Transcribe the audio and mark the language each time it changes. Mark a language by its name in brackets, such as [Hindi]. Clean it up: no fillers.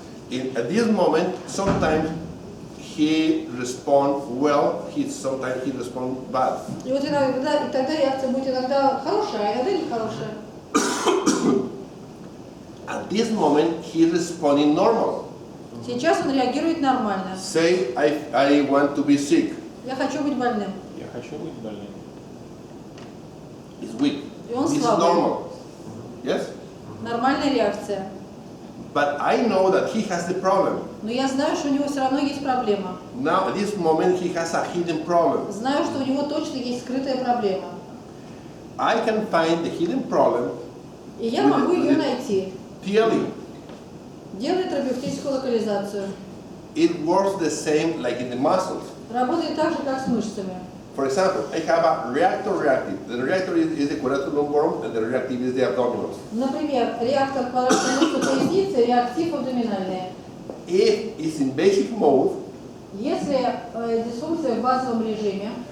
[English] At this moment, sometimes he responds well, sometimes he responds bad. [Russian] И вот иногда, и тогда реакция будет иногда хорошая, а иногда нехорошая. [English] At this moment, he responding normal. [Russian] Сейчас он реагирует нормально. [English] Say, I want to be sick. [Russian] Я хочу быть больным. Я хочу быть больным. [English] He's weak. [Russian] И он [English] This is [Russian] слабый. [English] normal. Yes? [Russian] Нормальная реакция. [English] But I know that he has the problem. [Russian] Но я знаю, что у него все равно есть проблема. [English] Now, at this moment, he has a hidden problem. [Russian] Знаю, что у него точно есть скрытая проблема. [English] I can find the hidden problem [Russian] И я могу ее найти. [English] clearly. [Russian] Делает терапевтическую локализацию. [English] It works the same like in the muscles. [Russian] Работает так же, как с мышцами. [English] For example, I have a reactor-reactive. The reactor is the quadratus lumborum and the reactive is the abdominals. [Russian] Например, реактор квадратной мышцы поясницы, реактив абдоминальный. [English] If it's in basic mode, [Russian] Если дисфункция в базовом режиме,